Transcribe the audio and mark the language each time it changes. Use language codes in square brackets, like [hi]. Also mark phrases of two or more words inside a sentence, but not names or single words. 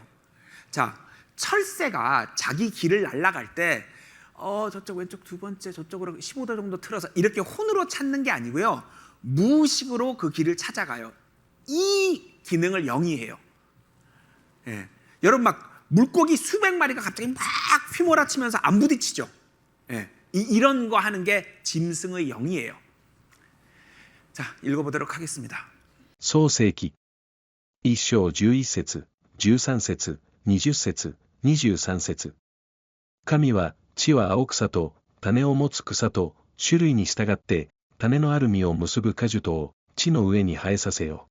[ko] 자, 철새가 자기 길을 날아갈 때 저쪽 왼쪽 두 번째 저쪽으로 15도 정도 틀어서 이렇게 혼으로 찾는 게 아니고요, 무의식으로 그 길을 찾아가요. 이 기능을 영이 해요. 예. 여러분, 막 물고기 수백 마리가 갑자기 막 휘몰아치면서 안 부딪히죠. 예. 이런 거 하는 게 짐승의 영이에요. 자, 읽어보도록 하겠습니다. [ja] 創世記1章11節13節20節23節神は地は青草と種を持つ草と種類に従って種のある実を結ぶ果樹とを地の上に生えさせよ。